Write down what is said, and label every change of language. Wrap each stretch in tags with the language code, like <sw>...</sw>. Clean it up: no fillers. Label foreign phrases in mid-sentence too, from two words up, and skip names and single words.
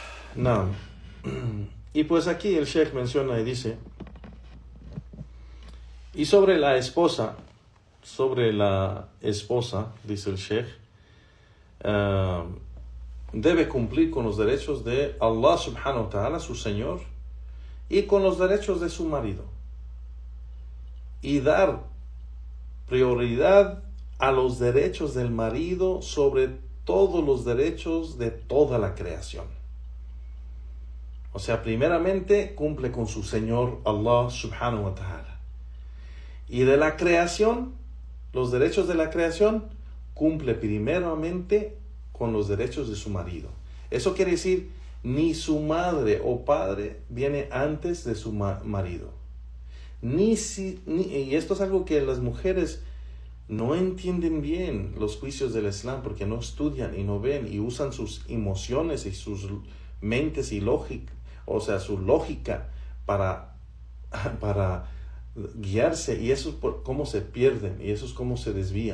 <es>No. Y pues aquí el Sheikh menciona y dice, y sobre la esposa, dice el Sheikh, debe cumplir con los derechos de</es> <ar>الله سبحانه وتعالى,</ar> <es>su Señor, y con los derechos de su marido, y dar prioridad a los derechos del marido sobre todos los derechos de toda la creación. O sea, primeramente cumple con su Señor</es> <ar>الله سبحانه وتعالى.</ar> <es>Y de la creación, los derechos de la creación, cumple primeramente con los derechos de su marido. Eso quiere decir, ni su madre o padre viene antes de su marido. Y esto es algo que las mujeres no entienden bien, los juicios del Islam, porque no estudian y no ven y usan sus emociones y sus mentes y lógica, o sea, su lógica para guiarse, y eso es cómo se pierden y eso es cómo se desvían.</es>